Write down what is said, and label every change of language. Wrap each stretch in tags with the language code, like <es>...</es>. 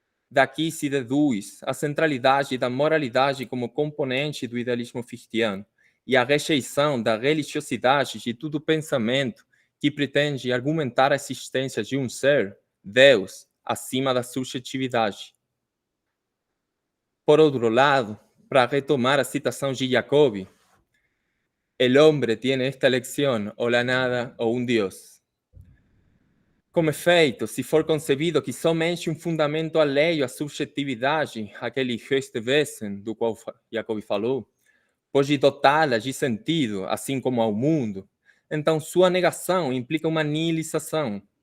<pt>Daqui se deduz a centralidade da moralidade como componente do idealismo fichtiano e a rejeição da religiosidade de todo pensamento que pretende argumentar a existência de um ser, Deus, acima da subjetividade. Por outro lado, para retomar a citação de Jacobi,</pt> <es>el hombre tiene esta elección, o la nada o un Dios.</es> <pt>Com efeito, se for concebido que somente um fundamento alheio à subjetividade, aquele Höchstwesen do qual Jacobi falou, pode dotá-la de sentido, assim como ao mundo, então sua negação implica uma nihilização.</pt>